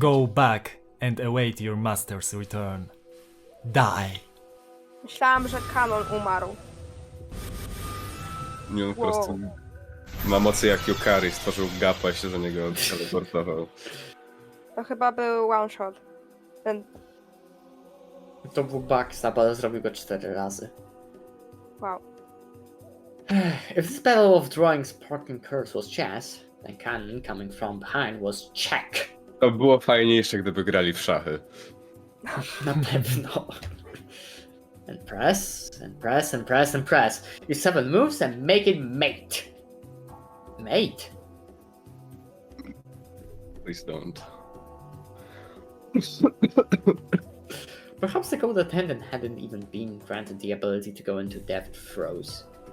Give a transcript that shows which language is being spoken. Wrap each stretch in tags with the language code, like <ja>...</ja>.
<en>Go back and await your master's return. Die.</en> <pl>Myślałam, że kanon umarł. Nie, on po Wow. prostu ma mocy jak Yukari, stworzył gapa i się do niego teleportował. To chyba był one shot. Ten... To był Backstab, ale zrobił go 4 razy. Wow.</pl> <en>If this battle of drawing sparking curves was chess, then Cannon coming from behind was check.</en> <pl>To było fajniejsze, gdyby grali w szachy. Na pewno.</pl> <en>And press, and press, and press, and press. Use 7 moves and make it mate. Mate? Please don't. Perhaps the gold attendant hadn't even been granted the ability to go into death throes.</en>